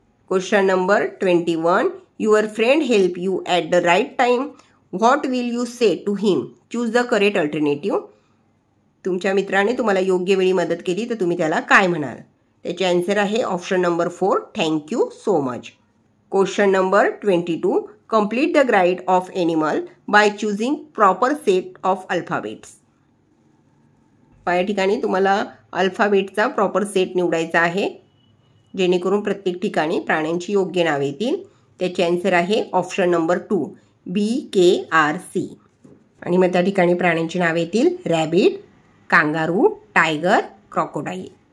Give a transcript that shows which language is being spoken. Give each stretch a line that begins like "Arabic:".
English: Question number 21. Your friend help you at the right time. What will you say to him. Choose the correct alternative.
Marathi: तुमच्या मित्राने तुम्हाला योग्य वेळी मदत केली तर तुम्ही त्याला काय म्हणाल. त्याचे आन्सर आहे option number 4
English: Thank you so much. Question number 22. Complete the grid of animal by choosing proper set of alphabets.
Marathi: या ठिकाणी तुम्हाला अल्फाबेटचा प्रॉपर सेट निवडायचा आहे, जेणेकरून प्रत्येक ठिकाणी प्राण्यांची योग्य नावे येतील. त्याचे आन्सर आहे ऑप्शन नंबर 2 BKRC. आणि मग त्या ठिकाणी प्राण्यांची नावे येतील रॅबिट, कांगारू, टायगर, क्रोकोडाईल.